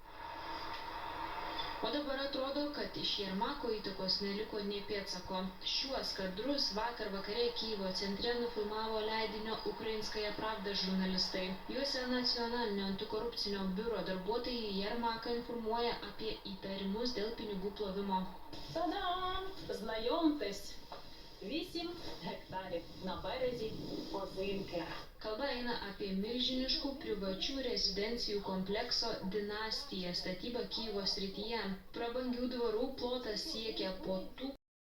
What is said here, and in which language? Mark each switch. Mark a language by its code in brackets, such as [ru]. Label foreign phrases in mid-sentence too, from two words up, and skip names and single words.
[lt] O dabar atrodo, kad iš Jermako įtakos neliko nė pėdsako. Šiuos kadrus vakar vakare Kyjivo centre nufilmavo leidinio Ukrainskaja Pravda žurnalistai. Juose nacionalinio antikorupcinio biuro darbuotojai Jermaką informuoja apie įtarimus dėl pinigų plovimo. [uk] Та-дам! Знайомтесь! 8 гектарів на березі Озинки. [lt] Kalba eina apie milžiniškų privačių rezidencijų komplekso Dinastija statybą Kyjivo srityje. Prabangių dvarų plotas siekia po